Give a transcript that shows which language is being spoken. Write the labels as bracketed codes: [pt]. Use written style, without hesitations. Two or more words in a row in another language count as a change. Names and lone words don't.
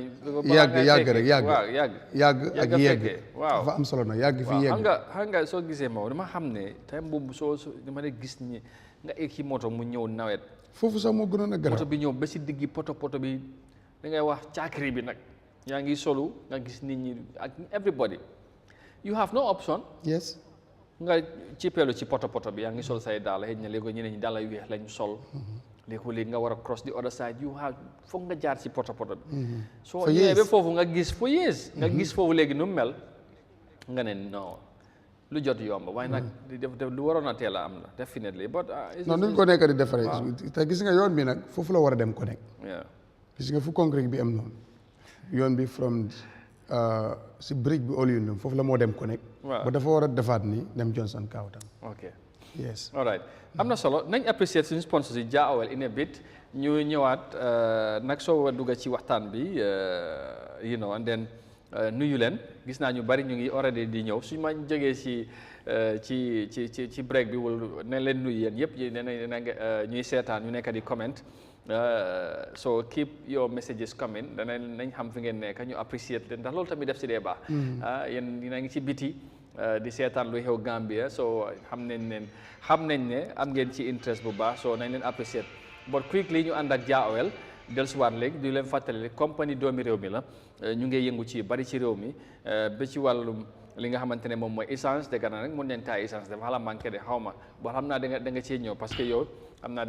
[wo] yàgg rek yàgg ak yegg waaw dafa am solo nag yàgg fi yegg. xam nga soo gisee moom dama xam ne time boobu soo dama de gis ñi nga egg ci moto mu ñëw nawet. foofu sax moo gënoon a garaaw moto bi ñëw ba si diggi poto bi da ngay wax caakiri bi nag yaa ngi solu nga gis nit ñi ak [en] everybody you have no option. yes. [wo] nga cippeelu ci poto bi yaa ngi sol say daal xëy na léegi ñeneen ñi daal yu weex lañ sol. léegi nga war a [en] cross the other side you have [wo] foog nga jaar ci poto bi. soo ñëwee ba foofu nga gis [en] for years. [wo] nga gis foofu léegi nu mu mel nga ne non lu jot yomb waaye nag lu waroon a teel a am la [en] definitely but. [wo] non nuñ ko nekk di defaree. te gis nga yoon bi nag foofu la war a dem connect. gis nga fu concrete bi am noonu yoon bi from si bridge bi all union foofu la moo dem connect. ba dafa war a defaat ni dem Johnson Kawtan. [en] ok yes. [wo] all right am na solo nañ apprécier suñu sponsors yi Jah Oil [en] in a bit [wo] ñu ñëwaat nag soo dugga ci waxtaan bi [en] and then [wo] nuyu leen gis naa ñu bari ñu ngi already di ñëw suñu ma jógee ci break bi wala ne leen nuyu yéen yëpp ñuy seetaan ñu nekk di comment [en] so keep your messages coming [wo] nañ xam fi ngeen nekk ñu apprécier leen ndax loolu tamit def si dee baax. yéen dina ngi ci biti di seetaan lu xew Gambia so xam nañ ne am ngeen ci interest bu baax so nañ leen apprécier [en] but quickly [wo] ñu ànd ak Jah Oil dellusiwaat léegi di leen fàttali compagnie doomi réew mi la ñu ngi yëngu ci bari ci réew mi ba ci wàllum li nga xamante ne moom mooy essence dëgg na rek mun nañ taay essence dafa xala manqué de xaw ma boo xam naa da nga cee ñëw [fr] parce que [wo] yow xam naa da